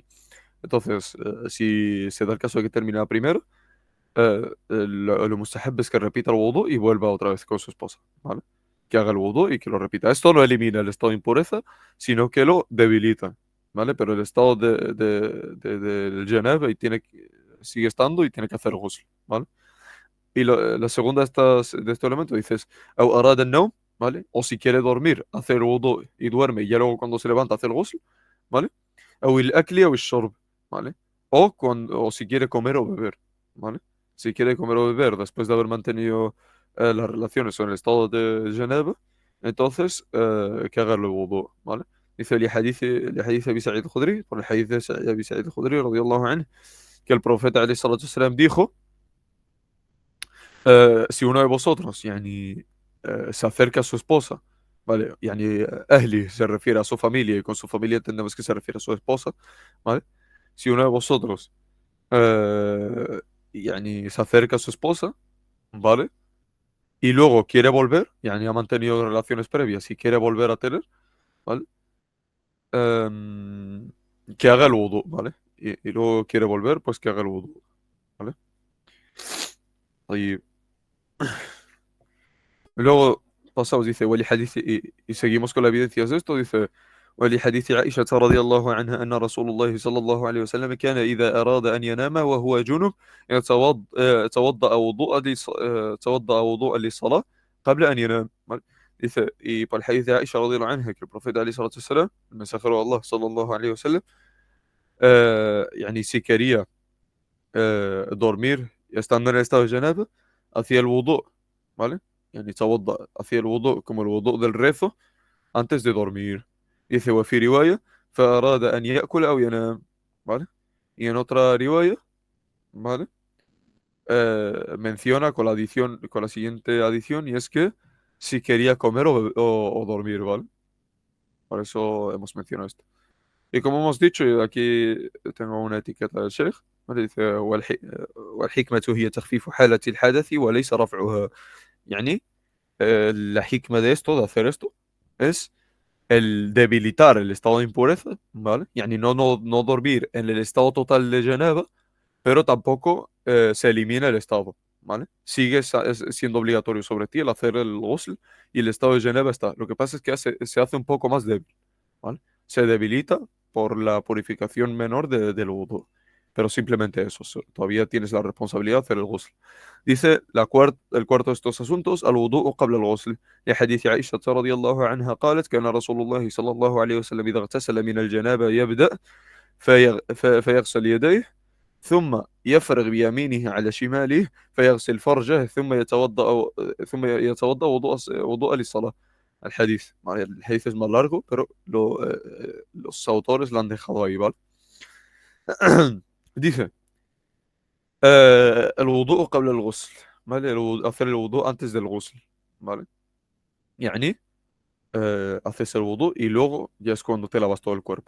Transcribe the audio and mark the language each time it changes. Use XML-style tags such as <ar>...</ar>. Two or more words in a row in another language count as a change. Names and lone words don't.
<es>Entonces, si se da el caso de que termina primero, lo mustahab es que repita el wudu y vuelva otra vez con su esposa, ¿vale? Que haga el wudu y que lo repita. Esto no elimina el estado de impureza, sino que lo debilita, ¿vale? Pero el estado del janaba sigue estando y tiene que hacer ghusl, ¿vale? Y la segunda de estos elementos dices,</es> <ar>أو أراد النوم,</ar> <es>¿vale? O si quiere dormir, hace el wudu y duerme y ya luego cuando se levanta hace el ghusl, ¿vale?</es> <ar>أو الأكل أو الشرب,</ar> <es>¿vale? O si quiere comer o beber, ¿vale? Si quiere comer o beber después de haber mantenido las relaciones o en el estado de Geneva, entonces que haga el wudu, ¿vale?</es> <ar>Dice لحديث أبي سعيد الخدري,</ar> <es>por el hadith de</es> <ar>أبي سعيد الخدري رضي الله عنه,</ar> <es>que el profeta</es> <ar>عليه الصلاة والسلام</ar> <es>dijo, si uno de vosotros se acerca a su esposa, ¿vale? Ahli se refiere a su familia y con su familia entendemos que se refiere a su esposa, ¿vale? Si uno de vosotros se acerca a su esposa, ¿vale? Y luego quiere volver, ha mantenido relaciones previas y quiere volver a tener, ¿vale? Em, que haga el wudu, ¿vale? Y luego quiere volver, pues que haga el wudu, ¿vale? Y luego pasamos, dice, y seguimos con las evidencias de esto, dice,</es> <ar>ولحديث عائشة رضي الله عنها أن رسول الله صلى الله عليه وسلم كان إذا أراد أن ينام وهو جنب توضأ وضوءا للصلاة قبل أن ينام.</ar> <es>¿Vale? Dice, y por el hadith de Aisha</es> <ar>رضي الله عنها,</ar> <es>que el profeta</es> <ar>عليه الصلاة والسلام,</ar> <es>el mensajero de Allah</es> <ar>صلى الله عليه وسلم,</ar> <es>si quería dormir estando en el estado de janaba, hacía el wudu, ¿vale? Hacía el wudu como el wudu del rezo antes de dormir. Dice,</es> <ar>وفي رواية فأراد أن يأكل أو ينام,</ar> <es>¿vale? Y en otra riwaya, ¿vale? Menciona con la siguiente adición, y es que si quería comer o dormir, ¿vale? Por eso hemos mencionado esto. Y como hemos dicho, y aquí tengo una etiqueta del Sheikh, ¿vale? Dice,</es> <ar>والحكمة هي تخفيف حالة الحدث وليس رفعها. يعني,</ar> <es>la hikma de esto, de hacer esto, es el debilitar el estado de impureza, ¿vale? No dormir en el estado total de janaba, pero tampoco se elimina el estado, ¿vale? Siendo obligatorio sobre ti el hacer el ghusl y el estado de janaba está. Lo que pasa es que se hace un poco más débil, ¿vale? Se debilita por la purificación menor del wudu. pero simplemente eso. Todavía tienes la responsabilidad de hacer el ghusl. Dice el cuarto de estos asuntos,</es> <ar>الوضوء قبل الغسل. لحديث عائشة رضي الله عنها قالت كان رسول الله صلى الله عليه وسلم إذا اغتسل من الجنابة يبدأ فيغسل يديه ثم يفرغ بيمينه على شماله فيغسل فرجه ثم يتوضأ وضوء للصلاة.</ar> <es>El hadith es más largo, pero los autores lo han dejado ahí, ¿vale? Dice,</es> <ar>الوضوء قبل الغسل.</ar> <es>¿Vale? Hacer el wudu antes del ghusl. ¿Vale? يعني haces el wudu y luego ya es cuando te lavas todo el cuerpo.</es>